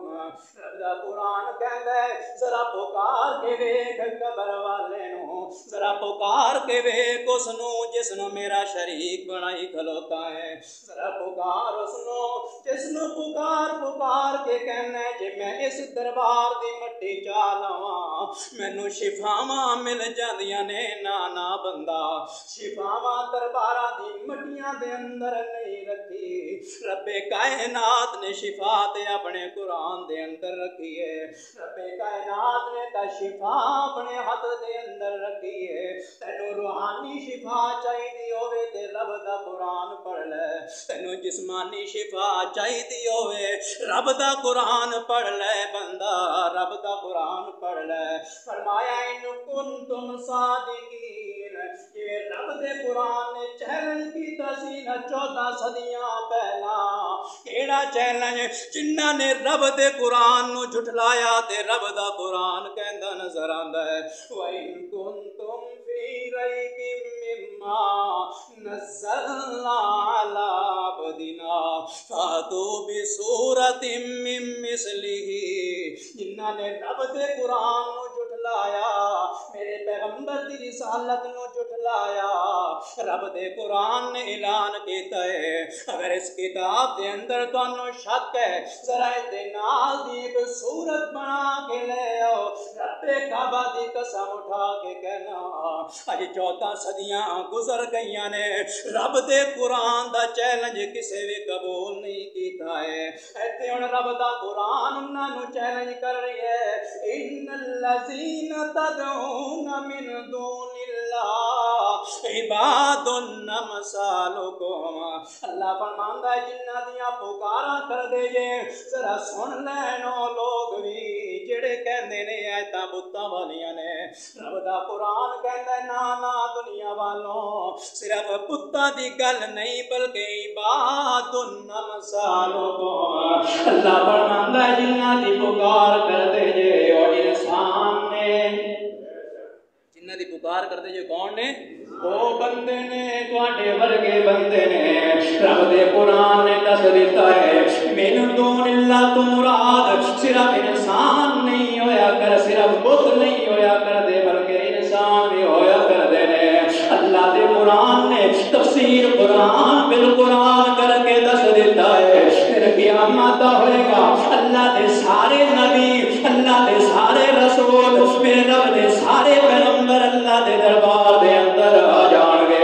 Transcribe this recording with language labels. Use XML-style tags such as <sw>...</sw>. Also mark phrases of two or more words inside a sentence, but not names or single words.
<pa>رب دا قرآن کہندا ہے ذرا پکار کے ویکھ قبر والے نو، ذرا پکار کے ویکھ اس نو جس نو میرا شریک بنائی کھلوتا ہے، ذرا پکار اس نو جس نو پکار پکار کے کہنا ہے جے میں اس دربار دی مٹی چا لواں مینوں شفاواں مل جاندیاں نے، نا بندہ شفاواں درباراں دی مٹیاں دے اندر نہیں رکھی، رب کائنات نے شفا تے اپنے قرآن دے اندر رکھی ہے، رب کائنات نے تا شفا اپنے ہاتھ دے اندر رکھی ہے۔ تینوں روحانی شفا چاہیے ہوئے تے رب دا قرآن پڑھ لے، تینوں جسمانی شفا چاہیے ہوئے رب دا قرآن پڑھ لے، بندہ رب دا قرآن پڑھ لے۔ فرمایا</pa> <ar>ان کنتم صادقین،</ar> <pa>یہ رب دے قرآن نے چیلنج کیتا سی نہ 14 صدیاں پہلا، کیڑا چیلنج؟ جنہاں نے رب دے قرآن نو جھٹلایا تے رب دا قرآن کہندا نظر آندا ہے</pa> <ar>وَإِن كُنتُمْ فِي رَيْبٍ مِّمَّا نَزَّلْنَا عَلَىٰ عَبْدِنَا فَأْتُوا بِسُورَةٍ مِّن مِّثْلِهِ۔</ar> <pa>جنہاں نے رب دے قرآن نو جھٹلایا، میرے پیغمبر دی رسالت نو جھٹلایا، رب دے قرآن نے اعلان کیتا ہے اگر اس کتاب دے اندر تانوں شک ہے ذرا دے نال دی ایک صورت بنا کے لے آؤ، رب کعبہ دی قسم اٹھا کے کہنا اج 14 صدیاں گزر گئیاں نے، رب دے قرآن دا چیلنج کسے بھی قبول نہیں کیتا ہے۔ ایتھے ہن رب دا قرآن انہاں نو چیلنج کر رہی ہے</pa> <ar>ان الذین تدعون من دون اللہ عباد امثالکم۔</ar> <pa>اللہ فرماندا ہے جنہاں دیاں پکاراں کر دے جے ذرا سن لینو لوگ بھی جڑے کہندے نے ایتاں بتاں والیاں نے، رب دا قرآن کہندا ہے نا دنیا والوں صرف بتاں دی گل نہیں بلکہ</pa> <ar>عباد امثالکم،</ar> <pa>اللہ فرماندا ہے جنہاں دی پکار کردے جے او انسان نے، جنہاں دی پکار کردے جے کون نے؟ وہ بندے نے، تواڈے ورگے بندے نے۔ رب دے قرآن نے دس دیتا ہے</pa> <ar>من دون اللہ</ar> <pa>تو مراد صرف انسان نہیں ہویا کر، صرف بت نہیں ہویا کر دے، بلکہ انسان بھی ہویا کر دے نے۔ اللہ دے قرآن نے</pa> <ar>تفسیر قرآن بالقرآن</ar> <pa>کر کے دس دیتا ہے پھر قیامت ہوئے گا اللہ دے سارے نبی، اللہ دے سارے رسول، میرے رب دے سارے پیغمبر اللہ دے دربار دے اندر آ جان گے۔</pa>